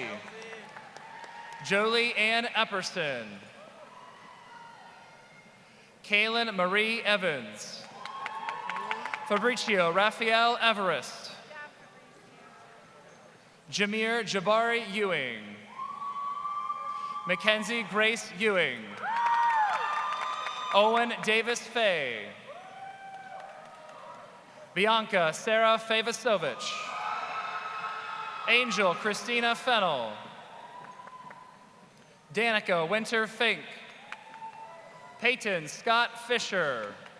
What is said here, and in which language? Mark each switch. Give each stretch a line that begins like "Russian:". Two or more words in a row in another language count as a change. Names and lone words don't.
English: Jolie Ann Epperson. Kaylin Marie Evans. Fabricio Raphael Everest. Jameer Jabari Ewing. Mackenzie Grace Ewing. Owen Davis Fay. Bianca Sarah Favasovich. Angel Christina Fennel. Danica Winter Fink. Peyton Scott Fisher.